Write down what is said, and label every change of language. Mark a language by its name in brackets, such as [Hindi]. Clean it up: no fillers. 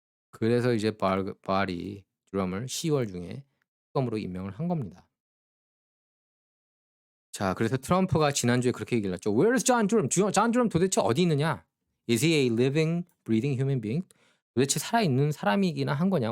[Korean] 그래서 이제 발이 드럼을 10월 중에 특검으로 임명을 한 겁니다. 자, 그래서 트럼프가 지난주에 그렇게 얘기를 했죠. [English] "Where is John Durham? [Korean] John Durham 도대체 어디 있느냐? [English] Is he a living, breathing human being?" [Korean] 도대체 살아있는 사람이기나 한 거냐?